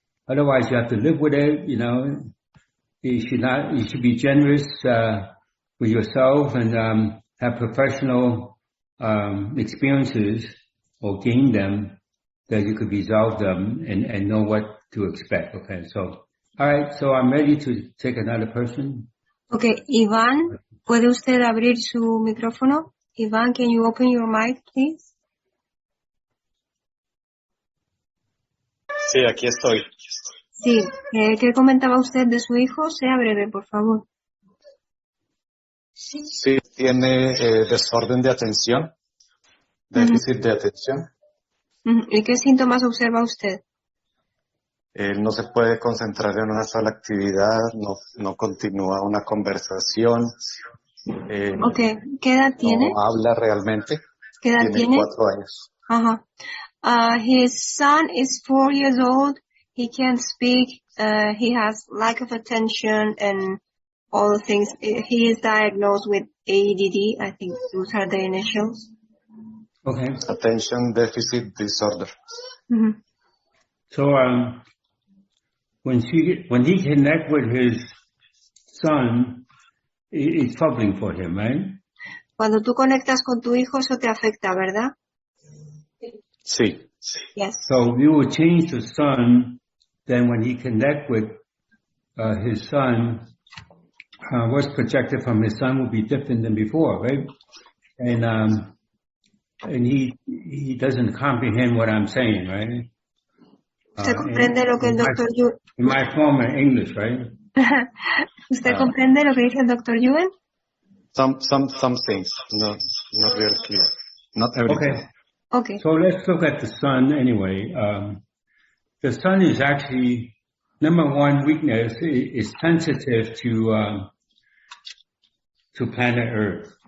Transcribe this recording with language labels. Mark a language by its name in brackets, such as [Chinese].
[English] Otherwise, you have to live with it, You should be generous with yourself and have professional experiences or gain them that you could resolve them and know what to expect. Okay, so all right, so I'm ready to take another person. [Spanish] Okay, Iván, ¿puede usted abrir su micrófono? [English] Iván, can you open your mic, please? [Spanish] Sí, aquí estoy. Sí, ¿qué comentaba usted de su hijo? Sea breve, por favor. Sí, tiene desorden de atención, déficit de atención. ¿Y qué síntomas observa usted? Él no se puede concentrar en una sola actividad, no continúa una conversación. Okay, ¿qué edad tiene? No habla realmente. ¿Qué edad tiene? 4 años. [English] His son is 4 years old. He can't speak. He has lack of attention and all the things. He is diagnosed with ADD. I think those are the initials. Okay. Attention deficit disorder. So, when he connect with his son, it's troubling for him, right? [Spanish] Cuando tú conectas con tu hijo, eso te afecta, ¿verdad? Sí. [English] Yes. So we will change the son. Then when he connect with his son, what's projected from his son will be different than before, right? And he doesn't comprehend what I'm saying, right? [Spanish] ¿Usted comprende lo que el doctor Yuen? [English] In my former English, right? [Spanish] ¿Usted comprende lo que dice el doctor Yuen? [English] Some things, not really clear. Not everything. Okay. So let's look at the sun anyway. The sun is actually, number one weakness is sensitive to planet Earth.